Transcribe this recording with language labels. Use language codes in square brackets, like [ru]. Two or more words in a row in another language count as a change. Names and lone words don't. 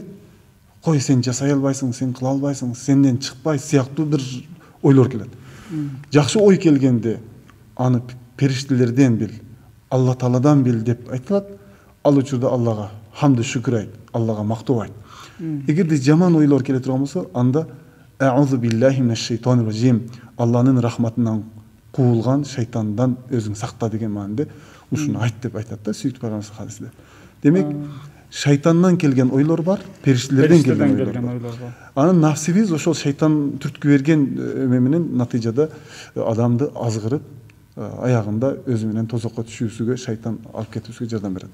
[ky] Кой, сен жасай албайсың, сен кыла албайсың, сенден чыкпайт сыяктуу бир ойлор келет. Жакшы ой келгенде аны периштелерден бил, Алла Тааладан бил деп айтылат. Ал учурда Аллага хамды шүкүр айт, Аллага мактоо айт. Эгерде жаман ойлор келе турган болсо, анда [ar] أعوذ بالله من الشيطان الرجيم, [ky] Алланын рахматынан куулган шайтандан өзүң сакта деген маанде ушуну айт деп айтат да сүйүктүү пайгамбар хадисинде. Демек, шайтандан келген ойлор бар, периштелерден келген ойлор бар. Анын нафсибиз ошол шайтан түрткү берген менен натыйжада адамды азгырып, аягында өзү менен тозокко түшүүсүгө, шайтан алып кетүүсүгө жардам берет.